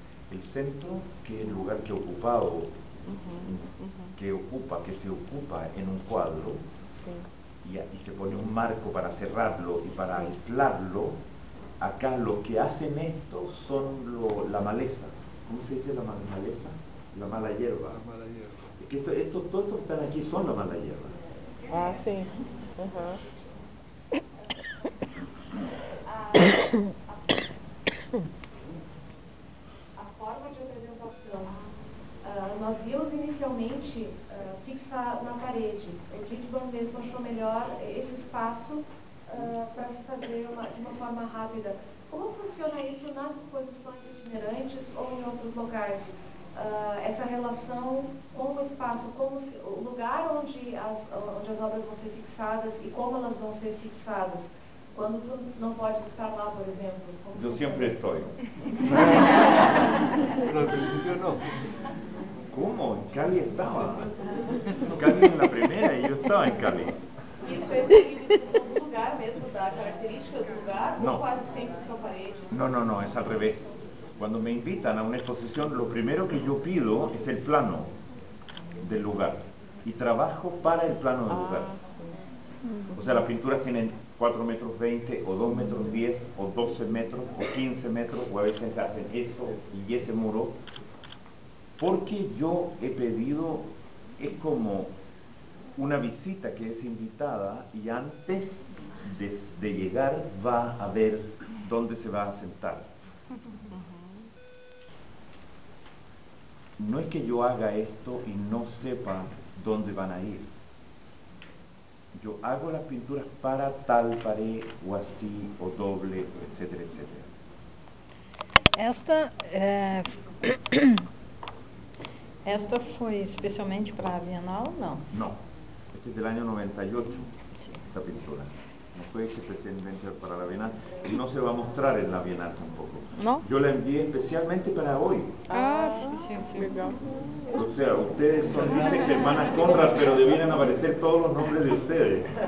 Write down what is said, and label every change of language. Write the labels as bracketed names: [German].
[Spanish] El centro, que es el lugar que ocupado, que se ocupa en un cuadro, y se pone un marco para cerrarlo y para aislarlo. Acá lo que hacen esto son la maleza. ¿Cómo se dice la maleza? La mala hierba. La mala hierba. Es que todos estos que están aquí son la mala hierba. Ah, sí. [Portuguese] A forma de apresentação, nós nós íamos inicialmente fixar na parede. O Ginsburg mesmo achou melhor esse espaço para se fazer de uma forma rápida. Como funciona isso nas exposições itinerantes ou em outros locais? Essa relação com o espaço, o lugar onde as obras vão ser fixadas e como elas vão ser fixadas. Quando tu não podes estar lá, por exemplo. [Spanish] Yo siempre estoy. Pero al principio no. ¿Cómo? En Cali estaba. Cali en la primera y yo estaba en Cali. [Portuguese] Isso é escolhido do lugar mesmo, da característica do lugar, [Spanish] No. [Portuguese] ou quase sempre são paredes? [Spanish] No, es al revés. Cuando me invitan a una exposición, lo primero que yo pido es el plano del lugar. Y trabajo para el plano del lugar. O sea, las pinturas tienen 4 metros 20, o 2 metros 10, o 12 metros, o 15 metros, o a veces hacen eso y ese muro. Porque yo he pedido, es como una visita que es invitada y antes de llegar va a ver dónde se va a sentar. No es que yo haga esto y no sepa dónde van a ir. Yo hago las pinturas para tal pared o así o doble, etcétera, etcétera. [Portuguese] Esta foi especialmente para a Bienal, não? [Spanish] No, este es del año 98, esta pintura. No fue hecha especialmente para la Bienal y no se va a mostrar en la Bienal tampoco. ¿No? Yo la envié especialmente para hoy. Sí, legal. O sea, ustedes son, dicen que hermanas Conrad, pero debieran aparecer todos los nombres de ustedes.